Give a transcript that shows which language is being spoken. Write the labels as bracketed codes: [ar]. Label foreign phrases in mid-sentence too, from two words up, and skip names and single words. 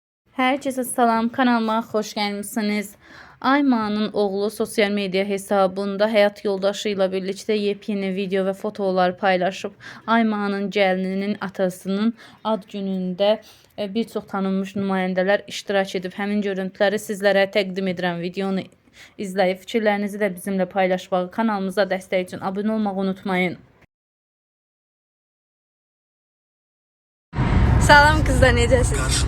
[tr] Herkese salam, kanalıma hoş gelmişsiniz. Ayman'ın oğlu sosyal medya hesabında hayat yoldaşıyla birlikte yepyeni video ve fotolar paylaşıp [az] Ayman'ın gəlininin atasının ad günündə bir çox tanınmış nümayəndələr iştirak edib həmin görüntüləri sizlərə təqdim edirəm. Videonu izləyib fikirlərinizi də bizimlə paylaşmağı, kanalımıza dəstək üçün abunə olmağı unutmayın. Salam kızlar, necəsiniz?